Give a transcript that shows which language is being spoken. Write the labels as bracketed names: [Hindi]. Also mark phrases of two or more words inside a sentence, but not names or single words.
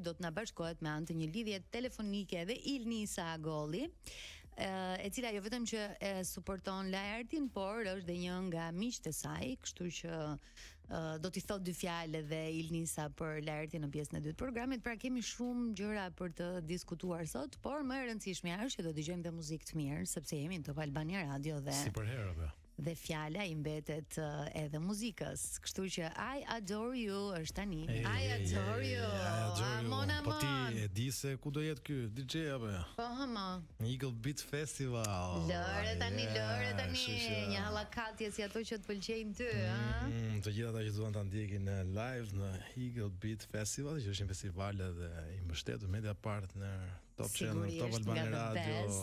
[Albanian] Do të na bashkohet me anë të një lidhje telefonike dhe Ilnisa Agolli, e cila jo vetëm që e suporton Laertin, por është dhe një nga miqtë e saj, kështu që do t'i thot dy fjalë dhe Ilnisa për Laertin në pjesën e dytë të programit. Pra kemi shumë gjëra për të diskutuar sot, por më e rëndësishmja është që do dëgjojmë dhe muzikë të mirë, sepse jemi në Top Albania Radio dhe si për herë apo. Dhe fjala i mbetet edhe muzikës. Kështu që I adore you është tani. I adore you. Mona Po ti e di se ku do jetë ky DJ apo? Po hama. Eagle Beat Festival. Lëre tani. Një hallakatje si ato që të pëlqejnë ty, Të gjithë ata që duan ta ndjekin në live në Eagle Beat Festival, që është një festival edhe i mbështetur [English] media partner [Albanian] Top Channel, Top Albania Radio.